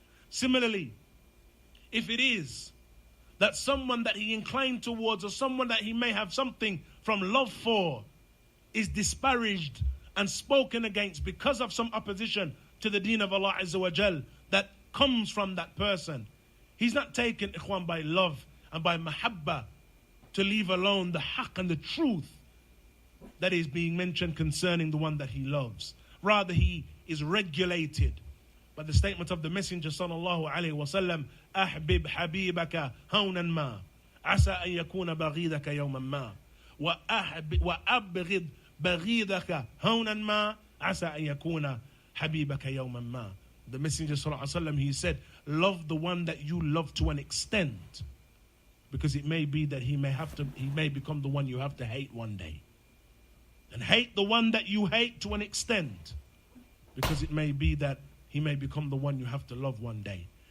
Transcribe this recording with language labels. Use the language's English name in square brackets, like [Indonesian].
[English] Similarly, if it is that someone that he inclined towards or someone that he may have something from love for is disparaged and spoken against because of some opposition to the deen of Allah Azza wa Jal that comes from that person, he's not taken, ikhwan, by love and by mahabba to leave alone the haqq and the truth that is being mentioned concerning the one that he loves. Rather, he is regulated by the statement of the Messenger sallallahu alayhi wa sallam, [Arabic] أحبب حبيبك هونا ما عسى أن يكون بغيضك يوما ما وأبغض بغيضك هونا ما عسى أن يكون حبيبك يوما ما. [English] The Messenger sallallahu alayhi wa sallam, he said, love the one that you love to an extent, because it may be that he may become the one you have to hate one day. And hate the one that you hate to an extent, because it may be that he may become the one you have to love one day.